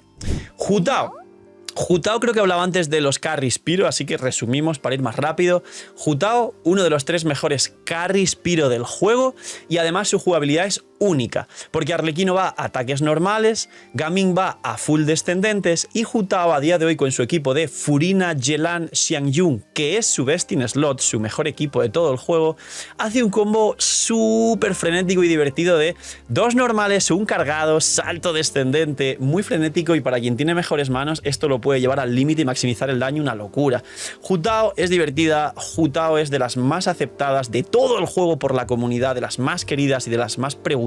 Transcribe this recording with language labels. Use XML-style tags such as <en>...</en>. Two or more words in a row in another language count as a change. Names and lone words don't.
<es>Hu Tao creo que hablaba antes de los carries Pyro, así que resumimos para ir más rápido. Hu Tao, uno de los 3 mejores carries Pyro del juego y además su jugabilidad es única, porque Arlequino va a ataques normales, Gaming va a full descendentes y Hu Tao a día de hoy con su equipo de Furina, Yelan, Xiangyun, que es su</es> <en>best in slot,</en> <es>su mejor equipo de todo el juego, hace un combo súper frenético y divertido de 2 normales, un cargado, salto descendente, muy frenético, y para quien tiene mejores manos esto lo puede llevar al límite y maximizar el daño, una locura. Hu Tao es divertida, Hu Tao es de las más aceptadas de todo el juego por la comunidad, de las más queridas y de las más preguntadas.</es>